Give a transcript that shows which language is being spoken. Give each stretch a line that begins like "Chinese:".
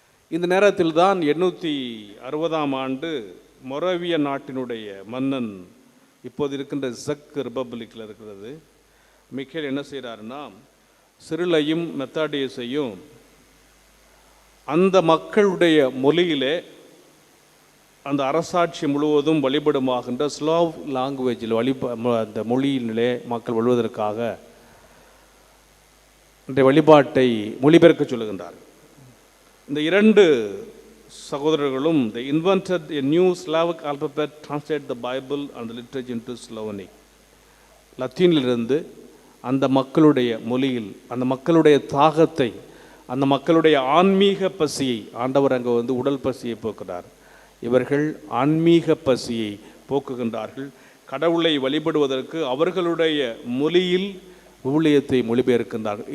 Tamil: இந்த நேரத்தில் தான் 860ஆம் ஆண்டு மொரவிய நாட்டினுடைய மன்னன், இப்போது இருக்கின்ற செக் ரிப்பப்ளிக்கில் இருக்கிறது, மிக்கேல் என்ன செய்கிறாருன்னா சிரிலையும் மெத்தாடியஸையும் அந்த மக்களுடைய மொழியிலே, அந்த அரசாட்சி முழுவதும் வழிபடுமாகின்ற ஸ்லாவ் லாங்குவேஜில் அந்த மொழியிலே மக்கள் வழிவதற்காக இந்த வழிபாட்டை மொழிபெயர்க்க சொல்லுகின்றார். இந்த 2 சகோதரர்களும்
English: they invented a new Slavic alphabet, translate the Bible and the literature into Slavonic.
Tamil: லத்தீனிலிருந்து அந்த மக்களுடைய மொழியில் அந்த மக்களுடைய தாகத்தை, அந்த மக்களுடைய ஆன்மீக பசியை, ஆண்டவர் அங்கே உடல் பசியை போக்குகிறார். இவர்கள் ஆன்மீக பசியை போக்குகின்றார்கள். கடவுளை வழிபடுவதற்கு அவர்களுடைய மொழியில் ஊழியத்தை மொழிபெயர்க்கின்றார்கள்.